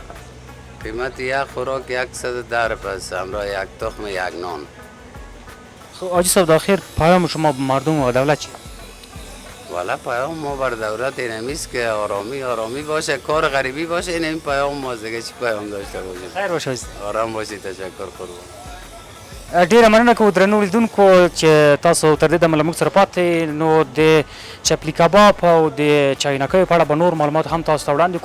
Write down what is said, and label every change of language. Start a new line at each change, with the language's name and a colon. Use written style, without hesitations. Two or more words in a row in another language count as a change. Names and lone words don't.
Persian: قیمت یک خوراک 110 روپیه است، همراه یک تخم یک نان. خب حاجی صاحب داخل پیام شما به مردم و دولت چی؟ والا پیام ما بر دولت این است که آرامی باشه، کار غریبی باشه. این پیام ما دیگه چی پیام داشته باشیم؟ خیر باشه. آرام باشید. تشکر قربان.
Pashto: ډیره مننه کوو درنو لیدونکو چې تاسو تر دې دمه له موږ سره پاتې نو د چپلی کباب او د چاینکیو په اړه به نور معلومات هم تاسو ته وړاندې کوو.